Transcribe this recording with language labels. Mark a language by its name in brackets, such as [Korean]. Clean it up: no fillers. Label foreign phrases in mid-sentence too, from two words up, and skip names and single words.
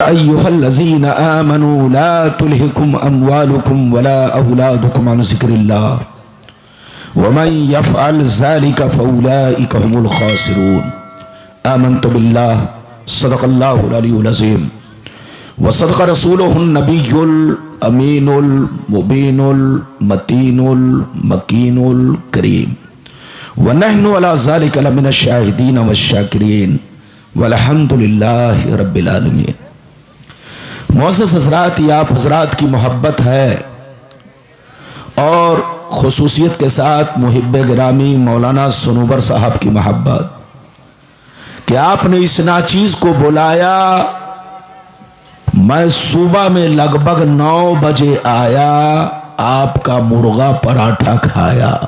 [Arabic] أيها الذين آمنوا لا تلهكم أموالكم ولا أولادكم عن ذكر الله ومن يفعل ذلك فأولئك هم الخاسرون. آمنت بالله صدق الله العلي العظيم وصدق رسوله النبي الأمين المبين المتين المكين الكريم ونحن على ذلك لمن الشاهدين والشاكرين والحمد لله رب العالمين. [Hindi] मुअज़्ज़ज़ हज़रात, ये आप हज़रात की मोहब्बत है और खुसूसियत के साथ मुहिब्बे गिरामी मौलाना सनोवर साहब की मोहब्बत कि आपने इस नाचीज को बुलाया। मैं सुबह में लगभग 9 बजे आया, आपका मुर्गा पराठा खाया।